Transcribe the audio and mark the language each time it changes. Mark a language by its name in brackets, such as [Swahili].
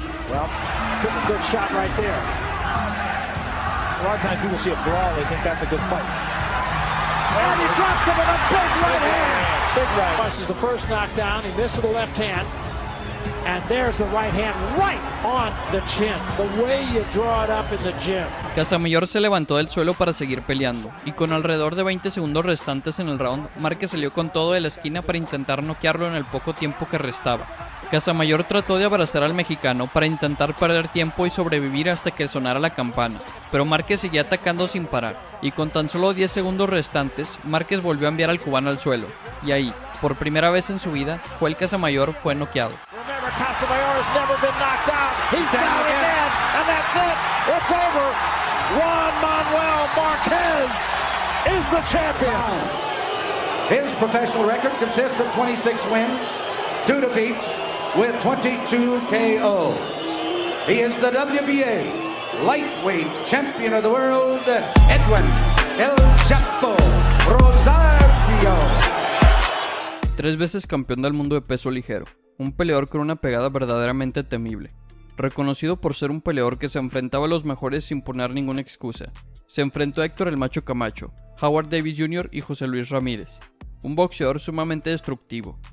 [English] Well, took a good shot right there. A lot of times people see a brawl, they think that's a good fight. And he drops him with a big right hand. Big right. This is the first knockdown. He missed with the left hand. And there's the right hand right on the chin. The way you draw it up in the gym. [Spanish] Casamayor se levantó del suelo para seguir peleando, y con alrededor de 20 segundos restantes en el round, Márquez salió con todo de la esquina para intentar noquearlo en el poco tiempo que restaba. Casamayor trató de abrazar al mexicano para intentar perder tiempo y sobrevivir hasta que sonara la campana, pero Márquez seguía atacando sin parar, y con tan solo 10 segundos restantes, Márquez volvió a enviar al cubano al suelo, y ahí, por primera vez en su vida, Joel Casamayor fue noqueado. [English] Casamayor has never been knocked out. He's down again, and that's it. It's over. Juan Manuel Marquez is the champion. His professional record consists of 26 wins, 2 defeats, with 22 KOs. He is the WBA lightweight champion of the world, Edwin El Chapo Rosario. [Spanish] 3 veces campeón del mundo de peso ligero, un peleador con una pegada verdaderamente temible. Reconocido por ser un peleador que se enfrentaba a los mejores sin poner ninguna excusa, se enfrentó a Héctor el Macho Camacho, Howard Davis Jr. y José Luis Ramírez. Un boxeador sumamente destructivo.